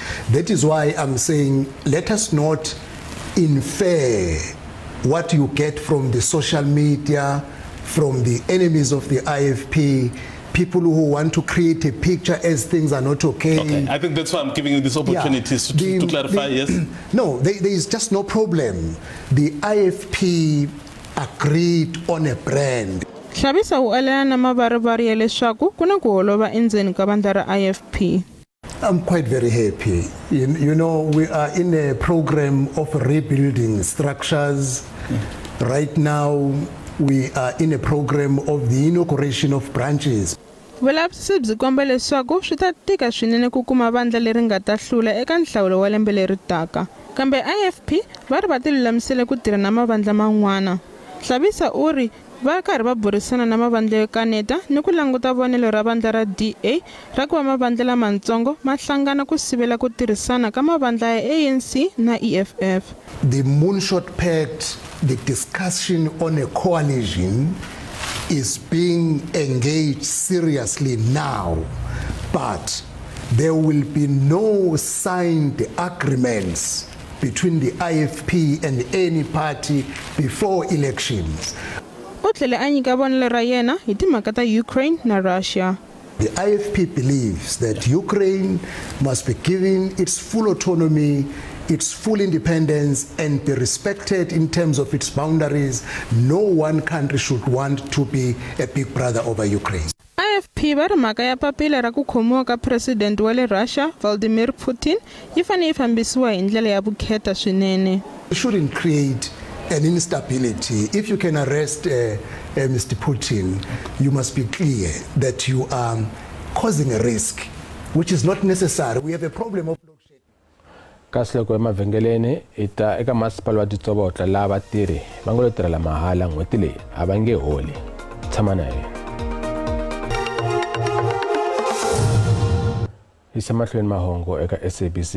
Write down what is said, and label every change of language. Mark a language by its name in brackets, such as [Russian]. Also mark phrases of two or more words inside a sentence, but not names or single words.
[English] That is why I'm saying let us not infer what you get from the social media, from the enemies of the IFP, people who want to create a picture as things are not okay. Okay, I think that's why I'm giving you this opportunity to clarify, yes? No, there is just no problem. The IFP agreed on a brand. [Tsonga] Hlabisa u alana na mavarivary ya leswaku kuna ku holova endzeni ka vandla ra IFP. [English] I'm quite very happy. You know, we are in a program of rebuilding structures. Right now, we are in a program of the inauguration of branches. [Tsonga] Vulavisisi byi komba leswaku swi ta tika swinene ku kuma vandla leri nga ta hlula eka nhlawulo wa lembe leri taka. Kambe IFP va ri va tilulamisile ku tirha na mavandla man'wana. Hlabisa u ri va karhi va burisana na mavandla yo kaneta ni ku languta vonelo ra vandla ra DA ra ku va mavandla lamatsongo ma hlangana ku sivela ku tirhisana ka mavandla ya ANC na EFF. [English] The Moonshot Pact, the discussion on a coalition is being engaged seriously now, but there will be no signed agreements between the IFP and any party before elections. [Tsonga] Utlele anyika vonelo ra yena hi timhaka ta Ukraine na Russia. [English] The IFP believes that Ukraine must be given its full autonomy, its full independence, and be respected in terms of its boundaries. No one country should want to be a big brother over Ukraine. [Tsonga] IFP va ri mhaka ya papila ra ku khomiwa ka president wa le Russia Vladimir Putin yi fanele yi fambisiwa hi ndlela ya vukheta swinene. [English] You shouldn't create an instability. If you can arrest Mr. Putin, you must be clear that you are causing a risk, which is not necessary. We have a problem of [Tsonga] kasi loko emavhengeleni ita eka masipala wa Ditsobotla lava tirhi va ngo lo tirhela mahala n'hweti leyi a va nge holi. Tshama na yena. Isa mahlweni mahongo eka SABC.